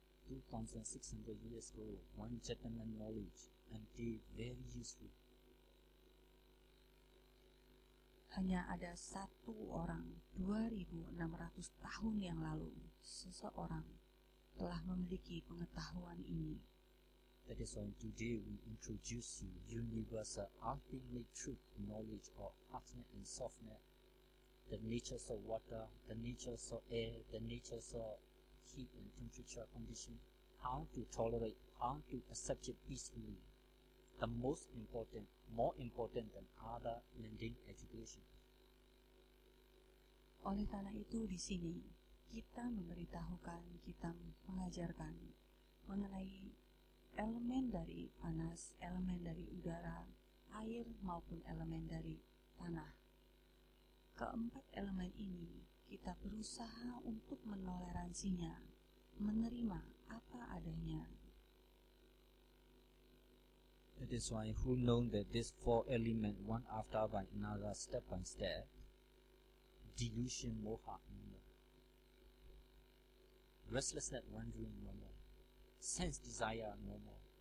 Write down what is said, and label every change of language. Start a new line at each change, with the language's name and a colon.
English: 2,600 years ago, one gentleman knowledge and they very useful.
Indonesian: Hanya ada 1 orang 2.600 tahun yang lalu, seseorang telah memiliki pengetahuan ini.
English: That is why today we introduce you universal ultimate truth knowledge of hardness and softness, the natures of water, the natures of air, the natures of heat and temperature condition, how to tolerate, how to accept it peacefully. The most important, more important than other mundane education.
Indonesian: Oleh karena itu di sini kita memberitahukan, kita mengajarkan mengenai elemen dari panas, elemen dari udara, air maupun elemen dari tanah. Keempat elemen ini kita berusaha untuk menoleransinya, menerima apa adanya.
English: That is why who know that these 4 elements one after by another, step by step, delusion, moha, no more. Restlessness, wandering, no more. Sense desire, no more.